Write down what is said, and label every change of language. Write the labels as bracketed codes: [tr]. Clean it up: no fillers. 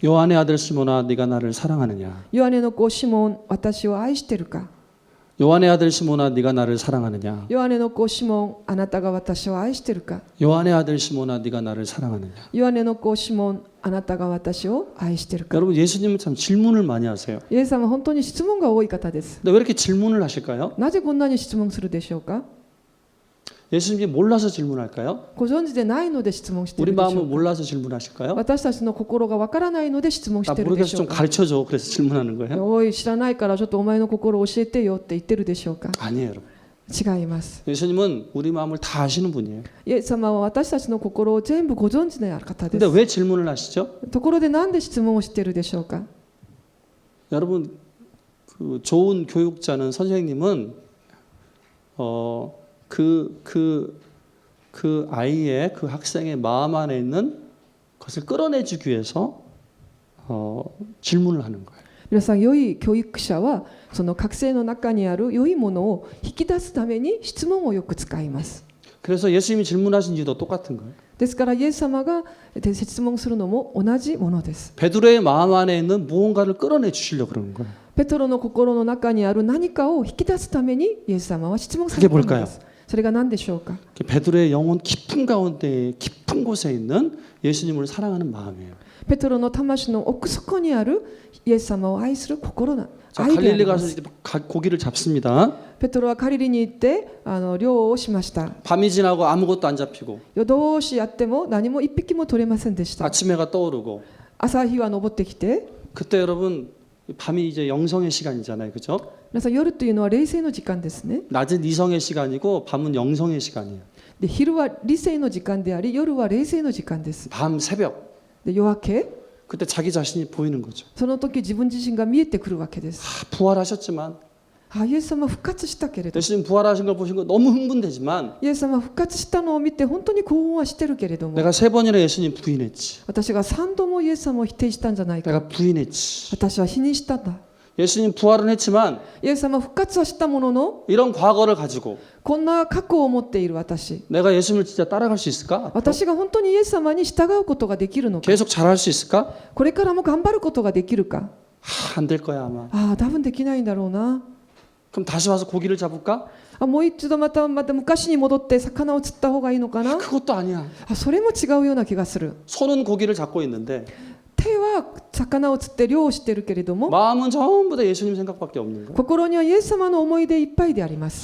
[ko] 요한의 아들 시몬아 네가 나를 사랑하느냐? [ja] ヨハネの子シモン、私を愛してるか。 [ko] 요한의 아들 시몬아 네가 나를 사랑하느냐? [ja] ヨハネの子シモン、あなたが私を愛してるか。 [ko] 요한의 아들 시몬아 네가 나를 사랑하느냐? [ja] ヨハネの子シモン、あなたが私を愛してるか。 [ko] 여러분 예수님은 참 질문을 많이 하세요. [ja] イエス様は本当に質問が多い方です。 [ko] 근데 왜 이렇게 질문을 하실까요? [ja] なぜこんなに質問するでしょうか。 [ko] 예수님이 몰라서 질문할까요? [ja] ご存知でないので質問してい [ko] 우리 [ja] るでしょ [ko] 마음을 [ja] うか。 [ko] 몰라서 질문하실까요? [ja] 私たちの心がわからないので質問し [ko] 나 [ja] ているで [ko] 모르겠어 [ja] しょ [ko] 좀 [ja] うか。 [ko] 가르쳐줘 그래서 질문하는 거예요? [ja] おい、知らないからちょっとお前の心を教えてよって言ってるでしょうか。 [ko] 아니에요 여러분. [ja] 違います。 [ko] 예수님은 우리 마음을 다 아시는 분이에요. [ja] イエス様は私たちの心を全部ご存知の方で [ko] 근데 [ja] す。 [ko] 왜 질문을 하시죠? [ja] ところでなんで質問をしているでしょうか。 [ko] 여러분 그 좋은 교육자는 선생님은 그 아이의 그 학생의 마음 안에 있는 것을 끌어내주기 위해서 질문을 하는 거예요. [ja] 皆さん、良い教育者はその学生の中にある良いものを引き出すために質問をよく使います。 [ko] 그래서 예수님이 질문하신 이유도 똑같은 거예요. [ja] ですからイエス様が質問するのも同じものです。 [ko] 베드로의 마음 안에 있는 무언가를 끌어내 주시려고 그러는 거예요. [ja] ペトロの心の中にある何かを引き出すためにイエス様は質問されたのです。それが何でしょうか。 [ko] 베드로의 영혼 깊은 가운데 깊은 곳에 있는 예수님을 사랑하는 마음이에요. [ja] ペトロの魂の奥底にあるイエス様を愛する心な [ko] 자, [ja] 愛であり [ko] 갈릴리 [ja] ま [ko] 가서 [ja] す。 [ko] 이제 고기를 잡습니다. [ja] ペトロはガリリに行って漁をしました。 [ko] 밤이 지나고 아무것도 안 잡히고 [ja] 夜通しやっても何も一匹も取れませんでした。 [ko] 아침 해가 떠오르고 [ja] 朝日は昇ってきて、 [ko] 그때 여러분 밤이 이제 영성의 시간이잖아요, 그죠? [ja] 皆さん夜というのは霊性の時間ですね。 [ko] 낮은 이성의 시간이고 밤은 영성의 시간이에요. [ja] で昼は理性の時間であり、夜は霊性の時間です。 [ko] 밤 새벽 [ja] で夜明け、 [ko] 그때 자기 자신이 보이는 거죠. [ja] その時自分自身が見えてくるわけです。 [ko] 부활하셨지만 [ja] イエス様復活したけれど、 [ko] 예수님 부활하신 걸 보신 거 너무 흥분되지만 [ja] イエス様復活したのを見て本当に興奮はしてるけれども、 [ko] 내가 3번이나 예수님 부인했지. [ja] 私が3度もイエス様を否定したんじゃないか。 [ko] 내가 부인했지. [ja] 私は否認したんだ。 [ko] 예수님 부활은 했지만 [ja] イエス様復活はしたものの、 [ko] 이런 과거를 가지고 [ja] こんな過去を持っている私、 [ko] 내가 예수님을 진짜 따라갈 수 있을까? [ja] 私が本当にイエス様に従うことができるのか、 [ko] 계속 잘할 수 있을까? [ja] これからも頑張ることができるか。 [ko] 안 될 거야 아마. [ja] 多分できないんだろうな。 [ko] 그럼 다시 와서 고기를 잡을까? [ja] もう一度また昔に戻って魚を釣った方がいいのかな。 [ko] 그것도 아니야. [ja] それも違うような気がする。 [ko] 손은 고기를 잡고 있는데 [ja] 手は魚を釣って漁をしてるけれども、 [ko] 마음은 전부 다 예수님 생각밖에 없는 거야. [ja] 心にはイエス様の思い出いっぱいであります。